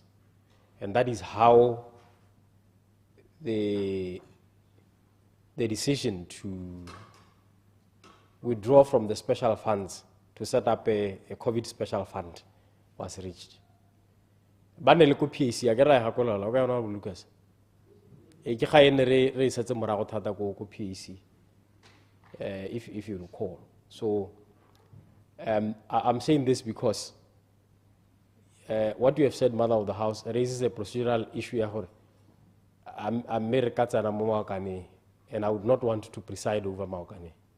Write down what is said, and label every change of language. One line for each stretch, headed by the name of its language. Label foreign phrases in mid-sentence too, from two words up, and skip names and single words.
English: And that is how the decision to withdraw from the special funds to set up a COVID special fund was reached.
Tswana: Lucas. ke ga ene re setse morago thata ko PAC,
English: if you recall. So I'm saying this because what you have said, Mother of the House, raises a procedural issue. I'm Maokane, and I would not want to preside over Maokane.